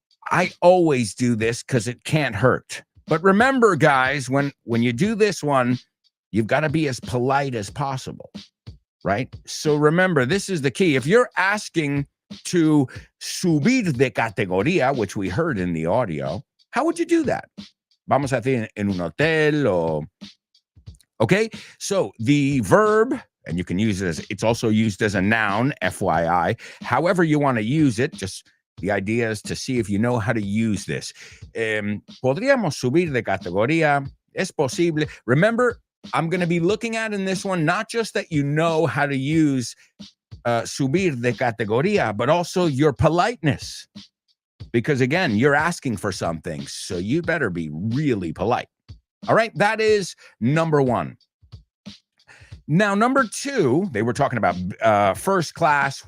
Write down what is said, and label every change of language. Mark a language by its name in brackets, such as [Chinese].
[English] I always do this because it can't hurt. But remember, guys, when you do this one, you've got to be as polite as possible, right? So remember, this is the key. If you're asking to [Spanish] subir de categoría, [English] which we heard in the audio, how would you do that? [Spanish] Vamos a decir en un hotel o... [English] Okay, so the verb, and you can use it it's also used as a noun, FYI. However you want to use it, just the idea is to see if you know how to use this. [Spanish] Podríamos subir de categoría. Es posible. [English] Remember, I'm going to be looking at in this one, not just that you know how to use [Spanish] subir de categoría, [English] but also your politeness. Because again, you're asking for something, so you better be really polite. All right, that is number one. Now, number two, they were talking about first class.